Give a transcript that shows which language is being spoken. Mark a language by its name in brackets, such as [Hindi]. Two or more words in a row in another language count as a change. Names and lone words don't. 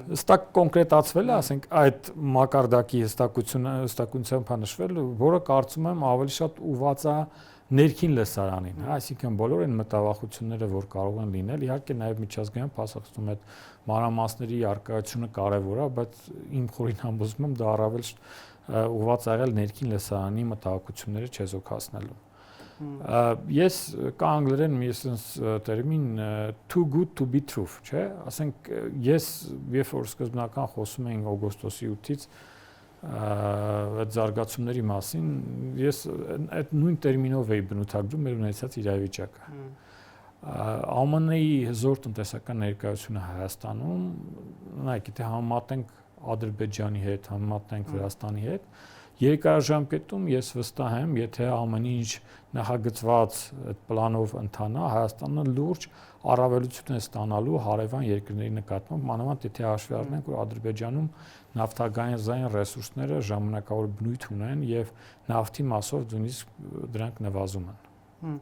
[Armenian] Հստակ կոնկրետացվել է, ասենք, այդ մակարդակի հստակությամբ նշվել, որը կարծում եմ ավելի շատ ուղղված է ներքին լսարանին, այսինքն բոլոր այն մտավախությունները, որ կարող են լինել, իհարկե նաև միջազգային փաստաթղթում այդ մանրամասների արկայությունը կարևոր է, բայց իմ խորին համոզմամբ դա առավել ուղղված եղել ներքին լսարանի մտահոգությունները չեզոքացնելու։ Ես կա անգլերեն մի տերմին [English] too good to be true, [Armenian] չէ՞, ասենք ես երբ որ սկզբնական խոսում էինք օգոստոսի 8-ից այդ զարգացումների մասին, ես այդ նույն տերմինով էի բնութագրում մեր ունեցած իրավիճակը։ ԱՄՆ-ի հզոր տնտեսական ներկայությունը Հայաստանում, նայեք, եթե համեմատենք Ադրբեջանի հետ, համեմատենք Վրաստանի հետ, երկարաժամկետում ես վստահ եմ, եթե ամեն ինչ նախագծված այդ պլանով ընթանա, Հայաստանը լուրջ առավելություն է ստանալու հարևան երկրների նկատմամբ, մանավանդ եթե հաշվի առնենք, որ Ադրբեջանում նավթագազային ռեսուրսները ժամանակավոր բնույթ ունեն եւ նավթի մասով նույնիսկ դրանք նվազում են։